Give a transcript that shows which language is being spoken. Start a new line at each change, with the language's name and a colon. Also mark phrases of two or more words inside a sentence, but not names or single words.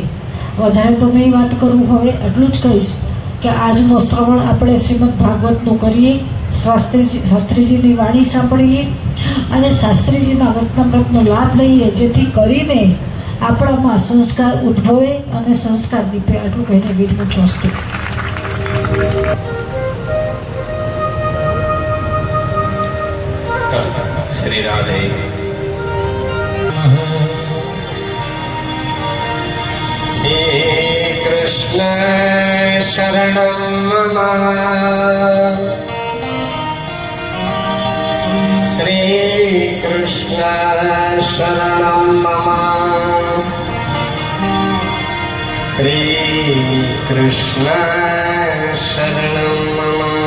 Gujarati: વધારે તો નહીં વાત કરું, હવે એટલું જ કહીશ કે આજનો શ્રવણ આપણે શ્રીમદ ભાગવતનું કરીએ, શાસ્ત્રીજીની વાણી સાંભળીએ અને શાસ્ત્રીજીના વચનામૃતનો લાભ લઈએ, જેથી કરીને આપણામાં સંસ્કાર ઉદ્ભવે અને સંસ્કાર દીપે. આટલું કહીને વિરમું છું.
Sanskrit: श्री राधे। श्री कृष्ण शरणं मम, श्री कृष्ण शरणं मम, श्री कृष्ण शरणं मम।